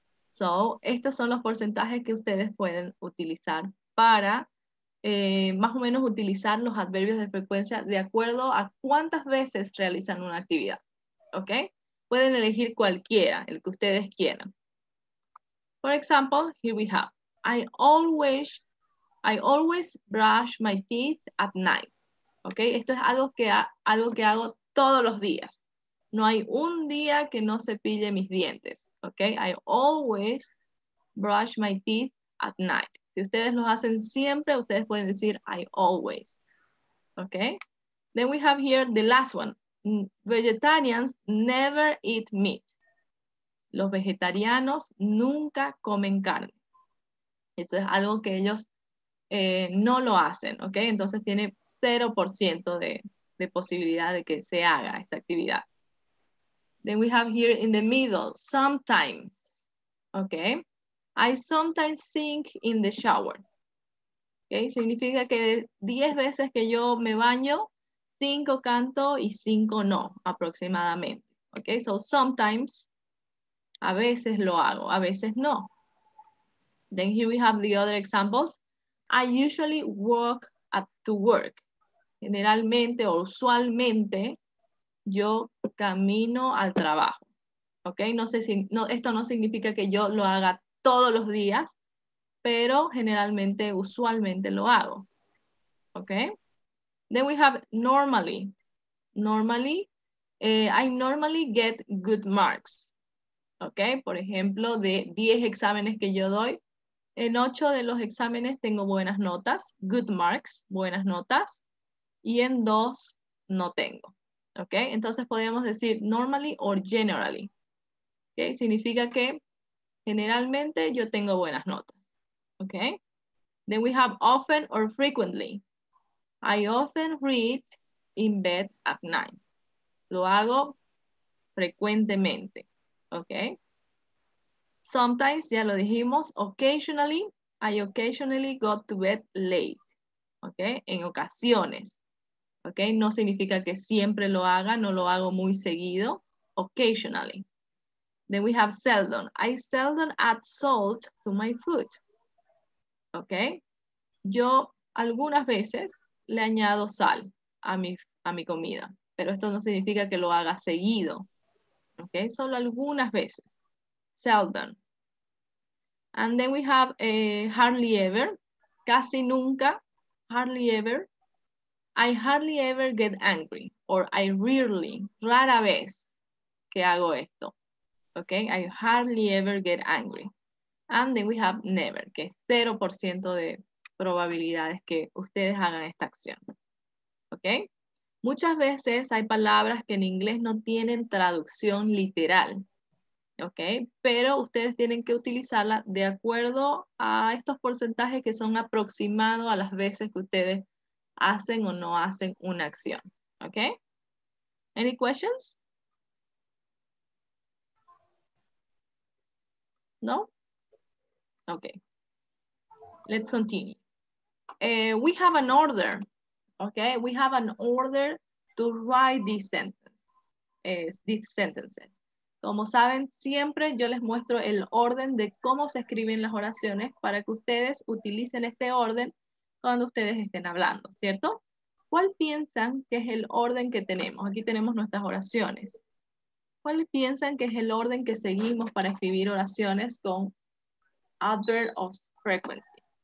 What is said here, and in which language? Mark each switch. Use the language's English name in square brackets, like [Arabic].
[Spanish] So, estos son los porcentajes que ustedes pueden utilizar para más o menos utilizar los adverbios de frecuencia de acuerdo a cuántas veces realizan una actividad. ¿Ok? Pueden elegir cualquiera, el que ustedes quieran. [English] For example, here we have, I always brush my teeth at night. [Spanish] ¿Ok? Esto es algo que hago todos los días. No hay un día que no cepille mis dientes. ¿Ok? [English] I always brush my teeth at night. [Spanish] Si ustedes los hacen siempre, ustedes pueden decir [English] I always. [Spanish] ¿Ok? [English] Then we have here the last one. Vegetarians never eat meat. [Spanish] Los vegetarianos nunca comen carne. Eso es algo que ellos no lo hacen. ¿Ok? Entonces tiene 0% de posibilidad de que se haga esta actividad. [English] Then we have here in the middle, sometimes. Okay. I sometimes sing in the shower. Okay. [Spanish] Significa que 10 veces que yo me baño, 5 canto y 5 no, aproximadamente. Okay. [English] So sometimes, [Spanish] a veces lo hago, a veces no. [English] Then here we have the other examples. I usually walk to work. [Spanish] Generalmente o usualmente, yo camino al trabajo. ¿Ok? No sé si, esto no significa que yo lo haga todos los días, pero generalmente, usualmente lo hago. [English] Okay. Then we have normally. Normally, I normally get good marks. Okay. [Spanish] Por ejemplo, de 10 exámenes que yo doy, en 8 de los exámenes tengo buenas notas, [English] good marks, [Spanish] buenas notas, y en 2 no tengo. ¿Ok? Entonces podemos decir [English] normally or generally. [Spanish] ¿Ok? Significa que generalmente yo tengo buenas notas. ¿Ok? [English] Then we have often or frequently. I often read in bed at night. [Spanish] Lo hago frecuentemente. ¿Ok? [English] Sometimes, [Spanish] ya lo dijimos, [English] occasionally, I occasionally go to bed late. ¿Ok? [Spanish] En ocasiones. ¿Ok? No significa que siempre lo haga, no lo hago muy seguido. [English] Occasionally. Then we have seldom. I seldom add salt to my food. [Spanish] ¿Ok? Yo algunas veces le añado sal a mi comida, pero esto no significa que lo haga seguido. ¿Ok? Solo algunas veces. Seldom. [English] And then we have hardly ever. [Spanish] Casi nunca. [English] Hardly ever. I hardly ever get angry. Or I rarely, [Spanish] rara vez que hago esto. [English] Okay, I hardly ever get angry. And then we have never, [Spanish] que es 0% de probabilidades que ustedes hagan esta acción. Okay. Muchas veces hay palabras que en inglés no tienen traducción literal. Okay, pero ustedes tienen que utilizarla de acuerdo a estos porcentajes que son aproximados a las veces que ustedes hacen o no hacen una acción. [English] Okay. Any questions? No? Okay. Let's continue. We have an order, okay? We have an order to write these sentences. [Spanish] Como saben, siempre yo les muestro el orden de cómo se escriben las oraciones para que ustedes utilicen este orden cuando ustedes estén hablando, ¿cierto? ¿Cuál piensan que es el orden que tenemos? Aquí tenemos nuestras oraciones. ¿Cuál piensan que es el orden que seguimos para escribir oraciones con adverb of frequency?